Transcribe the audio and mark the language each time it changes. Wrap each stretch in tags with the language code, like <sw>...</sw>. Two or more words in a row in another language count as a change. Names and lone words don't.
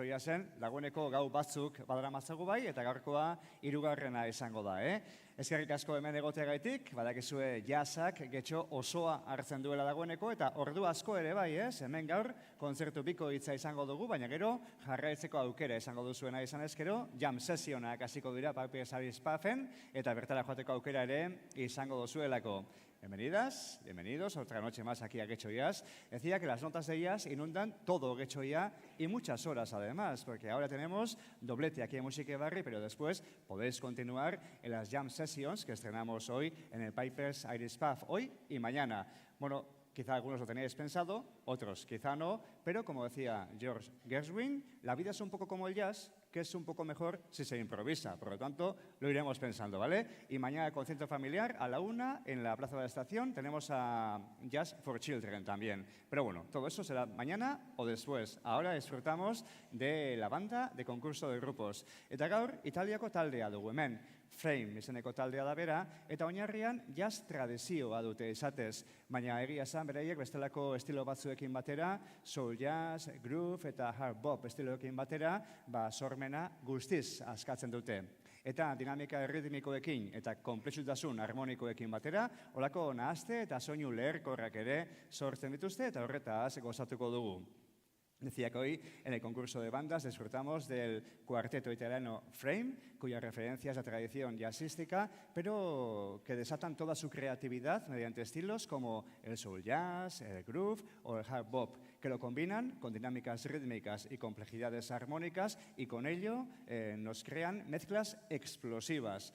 <eu>jazen, dagoeneko gau batzuk badara matzagu bai, eta gaurkoa hirugarrena izango da, Ezkerrik asko hemen egoteagaitik, badakizue jazak getxo osoa hartzen duela dagoeneko, eta ordu asko ere bai, Hemen gaur, kontzertu biko hitza izango dugu, baina gero, jarraitzeko aukera izango duzuena izan ezkero,</eu> <en>jam sesionak</en> <eu>hasiko dira Pipers Iris Puffen, eta bertara joateko aukera ere izango duzuelako.</eu> <es>Bienvenidas, bienvenidos, otra noche más aquí a Getxo Jazz. Decía que las notas de jazz inundan todo Getxo Jazz y muchas horas además, porque ahora tenemos doblete aquí en Musique Barri, pero después podéis continuar en las</es> <en>jam sessions</en> <es>que estrenamos hoy en el Pipers Iris Puff, hoy y mañana. Bueno, quizá algunos lo tenéis pensado, otros quizá no, pero como decía George Gershwin, la vida es un poco como el jazz, que es un poco mejor si se improvisa. Por lo tanto, lo iremos pensando, ¿vale? Y mañana, concierto familiar, a la 1, en la Plaza de la Estación, tenemos a Jazz for Children también. Pero bueno, todo eso será mañana o después. Ahora disfrutamos de la banda de concurso de grupos.</es> <eu>Eta gaur, Italiako taldea dugu hemen. Frame izeneko taldea da bera, eta oinarrian jazz tradizioa dute esatez. Baina egia esan beraiek bestelako estilo batzuekin batera,</eu> <en>soul jazz,</en> <eu>groove eta</eu> <en>hard bop</en> <eu>estiloekin batera, sormena guztiz askatzen dute. Eta dinamika erritmikoekin eta konplexutasun harmonikoekin batera, holako nahazte eta soinu leherkorrak ere sortzen dituzte eta horretaz gozatuko dugu.</eu> <es>Decía que hoy en el concurso de bandas disfrutamos del cuarteto italiano Frame, cuya referencia es la tradición jazzística, pero que desatan toda su creatividad mediante estilos como el</es> <en>soul jazz,</en> <es>el groove o el</es> <en>hard bop,</en> <es>que lo combinan con dinámicas rítmicas y complejidades armónicas y con ello nos crean mezclas explosivas.</es>